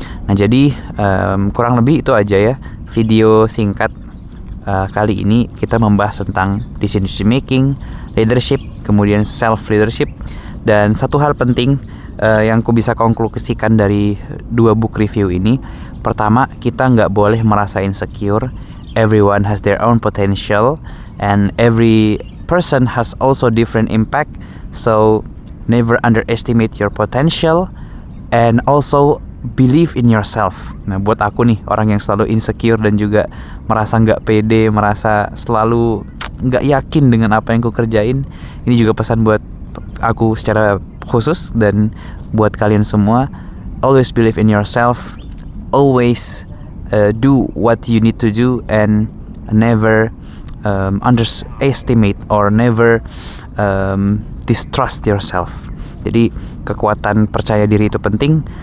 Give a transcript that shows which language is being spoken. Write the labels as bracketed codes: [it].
[id] Nah, jadi kurang lebih itu aja ya video singkat kali ini. Kita membahas tentang decision making, leadership, kemudian self leadership. Dan satu hal penting yang aku bisa konklusikan dari dua book review ini, pertama, kita nggak boleh merasa insecure. [en] Everyone has their own potential and every person has also different impact, so never underestimate your potential and also believe in yourself. [id] Nah, buat aku nih, orang yang selalu insecure dan juga merasa nggak pede, merasa selalu nggak yakin dengan apa yang ku kerjain, ini juga pesan buat aku secara khusus dan buat kalian semua. [en] Always believe in yourself, always do what you need to do, and never underestimate or never distrust yourself. [id] Jadi kekuatan percaya diri itu penting.